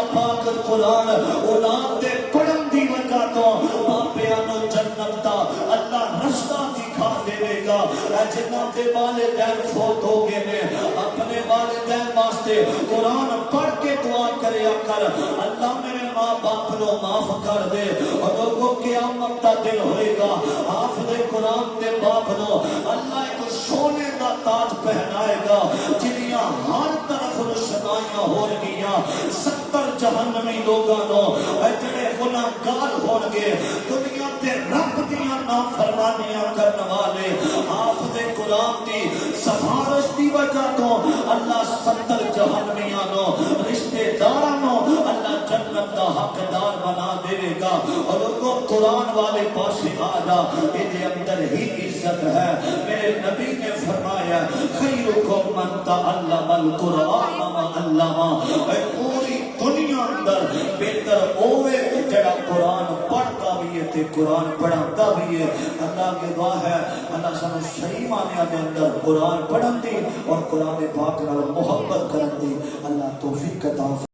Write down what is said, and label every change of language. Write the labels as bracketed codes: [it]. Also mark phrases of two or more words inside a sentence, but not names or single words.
[pa] پاک قرآن اولاد دے پڑھن دی وجہ تو باپیاں نو جنت دا اللہ رستہ دکھا دے گا جنہاں دے والدین فوت ہو گئے نے اپنے والدین واسطے قرآن پڑھ کے دعا کریا کر اللہ میرے ماں باپ نو معاف کر دے اور لوگوں قیامت دا دن ہوئے گا حافظ قرآن دے باپ نو اللہ ایک سونے دا تاج پہنائے گا جنیاں ہر طرف روشنائیاں ہو گیا 70 جہنمی لوگاں نو جڑے گناہگار ہون گے دنیا تے رب دیاں نافرمانیاں کرن والے حافظ قرآن دی سفارش دی وجہ تو اللہ 70 جہنمیاں نو رشتے داراں نو اللہ جنت دا حقدار بنا دے گا اور لوگوں قرآن والے پاسے آ جا دے اندر ہی عزت ہے میرے نبی نے فرمایا [ar] خیرکم من تعلم القرآن وعلمہ [pa] پوری دنیا اندر بہتر ہوئے جڑا قرآن پڑھتا بھی ہے تے قرآن پڑھاتا بھی ہے اللہ کی دعا ہے اللہ سانو صحیح معنی دے اندر قرآن پڑھن دی اور قرآن پاک نال محبت کرن دی اللہ توفیق عطا